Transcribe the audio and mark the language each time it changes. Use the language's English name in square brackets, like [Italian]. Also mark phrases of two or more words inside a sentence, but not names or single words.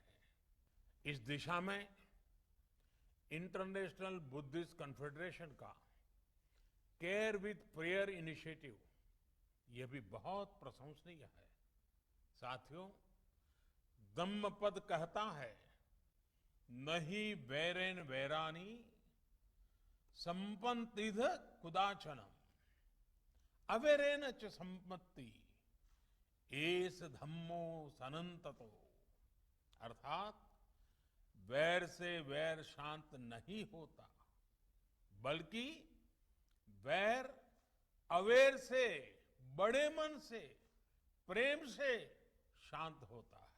[Hindi] इस दिशा में इंटरनेशनल बुद्धिस्ट कॉन्फेडरेशन का केयर विथ प्रेयर इनिशिएटिव यह भी बहुत प्रशंसनीय है। साथियों, धम्मपद कहता है [Pali] नहि वैरेन वैरानी संपन्तिध कुदाचनम अवैरेन च संपत्ति एस धम्मो सनंततो। [Hindi] अर्थात वैर से वैर शांत नहीं होता, बल्कि वैर अवैर से, बड़े मन से, प्रेम से शांत होता है।